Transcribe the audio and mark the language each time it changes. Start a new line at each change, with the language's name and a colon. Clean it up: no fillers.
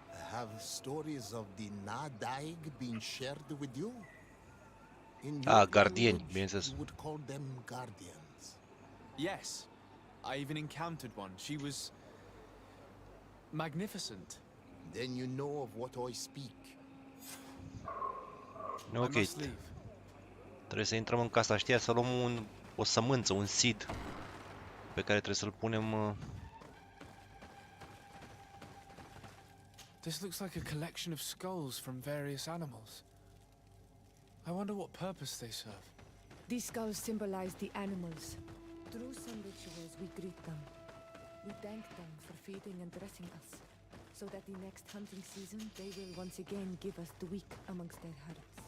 English: Have stories of the Nadaig been shared with you? In
Romanian: guardieni,
English: language,
Romanian: bineînțeles.
English: you would call them guardians. Yes, I even encountered one. She was magnificent. Then you know of what I speak. Ok. I must leave.
Romanian: Trebuie să intrăm în casa știa, să luăm o sămânță, un seed pe care trebuie să-l punem.
English: This looks like a collection of skulls from various animals. I wonder what purpose they serve. These skulls symbolize the animals. Through some rituals, we greet them. We thank them for feeding and dressing us, so that the next hunting season they will once again give us the weak amongst their herds.